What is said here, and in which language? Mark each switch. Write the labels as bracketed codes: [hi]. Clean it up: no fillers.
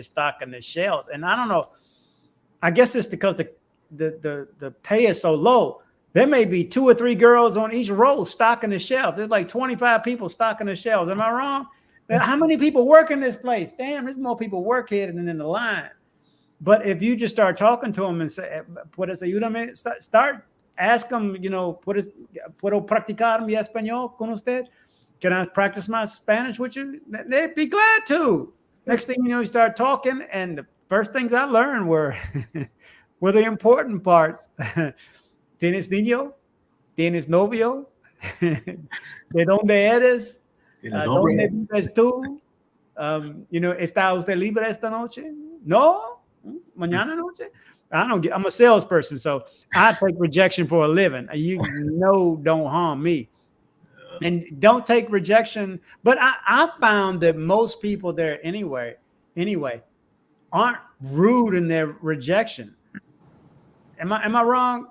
[en] They're stocking the shelves. And I don't know. I guess it's because the pay is so low. There may be 2 or 3 girls on each row stocking the shelves. There's like 25 people stocking the shelves. Am I wrong? How many people work in this place? Damn, there's more people work here than in the line. But if you just start talking to them and say, [es] ¿puedes ayudarme? [en] Start ask them, [es] ¿puedo practicar mi español con usted? [en] Can I practice my Spanish with you? They'd be glad to. Next thing you know, you start talking, and the first things I learned were the important parts. [es] ¿Tienes niño? ¿Tienes novio? ¿De dónde eres? ¿Dónde vives tú? ¿Está usted libre esta noche? No. Mañana noche? [en] I'm a salesperson, so I take rejection for a living. Don't harm me. And don't take rejection. But I found that most people there anyway, aren't rude in their rejection. Am I wrong?